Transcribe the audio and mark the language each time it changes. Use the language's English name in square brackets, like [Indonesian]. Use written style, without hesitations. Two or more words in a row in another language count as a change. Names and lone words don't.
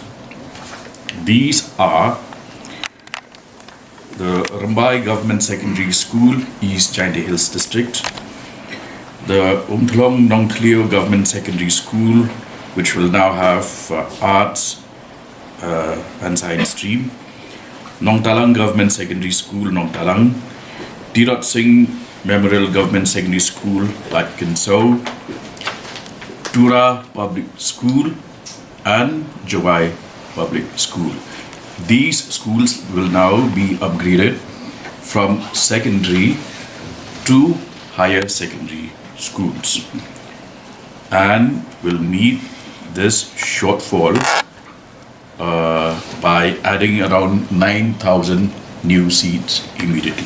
[English] These are the Rambai Government Secondary School, East Jaintia Hills District, the Umthlong Nongtleo Government Secondary School, which will now have arts and science stream, Nongtalang Government Secondary School, Nongtalang, Tirot Singh Memorial Government Secondary School, Kinsau, Tura Public School, and Jawai Public School. These schools will now be upgraded from secondary to higher secondary schools and will meet this shortfall by adding around 9,000 new seats immediately.